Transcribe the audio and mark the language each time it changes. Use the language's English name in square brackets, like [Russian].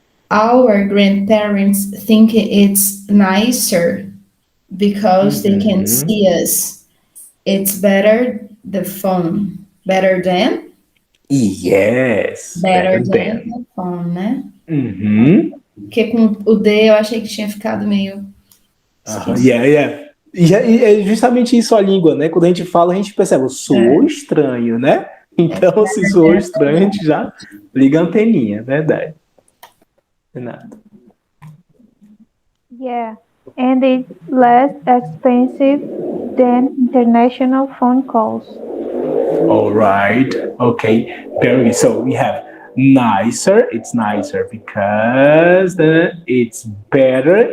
[English] Our grandparents think it's nicer because they can see us. It's better the phone. Better than? Yes. Better than the phone, né? Uhum. [Portuguese] Porque com o D eu achei que tinha ficado meio esquisito. [English] Yeah. [Portuguese] E é justamente isso a língua, né? Quando a gente fala, a gente percebe, soou estranho, né? Então, se soou estranho, a gente já liga a anteninha, verdade. Renato. [English] Yeah, and it's less expensive than international phone calls. All right. Okay. Very good. So we have nicer. It's nicer because it's better.